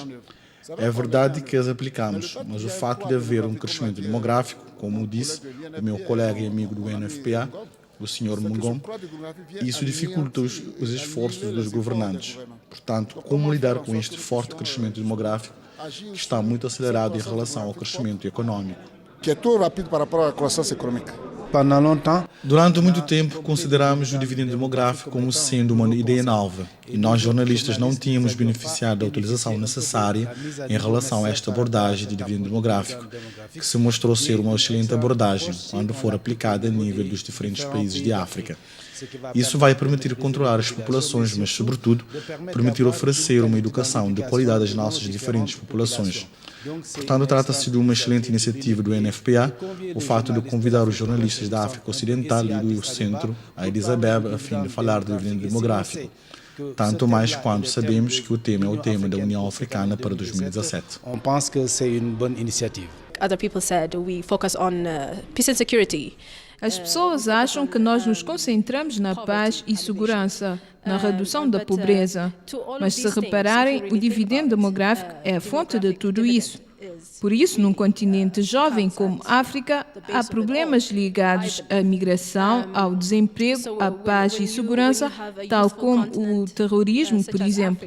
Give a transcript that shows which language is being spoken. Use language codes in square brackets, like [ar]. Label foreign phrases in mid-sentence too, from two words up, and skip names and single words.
[pt] É verdade que as aplicamos, mas o fato de haver um crescimento demográfico, como disse o meu colega e amigo do NFPA, o Sr. Mungom, isso dificulta os esforços dos governantes. Portanto, como lidar com este forte crescimento demográfico que está muito acelerado em relação ao crescimento econômico? Que é tão rápido para a [fr] croissance économique. [pt] Durante muito tempo, consideramos o dividendo demográfico como sendo uma ideia nova e nós, jornalistas, não tínhamos beneficiado da utilização necessária em relação a esta abordagem de dividendo demográfico, que se mostrou ser uma excelente abordagem quando for aplicada a nível dos diferentes países de África. Isso vai permitir controlar as populações, mas, sobretudo, permitir oferecer uma educação de qualidade às nossas diferentes populações. Portanto, trata-se de uma excelente iniciativa do NFPA, o fato de convidar os jornalistas da África Ocidental e do Centro a Addis Abeba a fim de falar do dividendo demográfico. Tanto mais quando sabemos que o tema é o tema da União Africana para 2017. [fr] On pense que c'est une bonne initiative. [en] Other people said we focus on peace and security. [pt] As pessoas acham que nós nos concentramos na paz e segurança, na redução da pobreza. Mas se repararem, o dividendo demográfico é a fonte de tudo isso. Por isso, num continente jovem como a África, há problemas ligados à migração, ao desemprego, à paz e segurança, tal como o terrorismo, por exemplo.